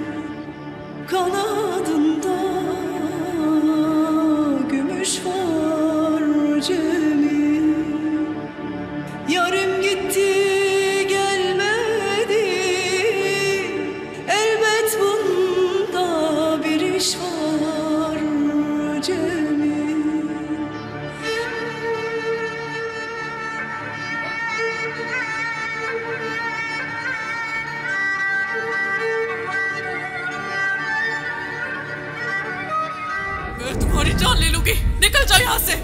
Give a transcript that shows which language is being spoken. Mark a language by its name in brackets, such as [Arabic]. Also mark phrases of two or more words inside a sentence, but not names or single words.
[Turkish] Kanadında gümüş var, Cemil. Yarım gitti gelmedi, elbet bunda bir iş var, Cemil. [Hindi] मैं तुम्हारी जान ले लूंगी। निकल जाओ यहाँ से।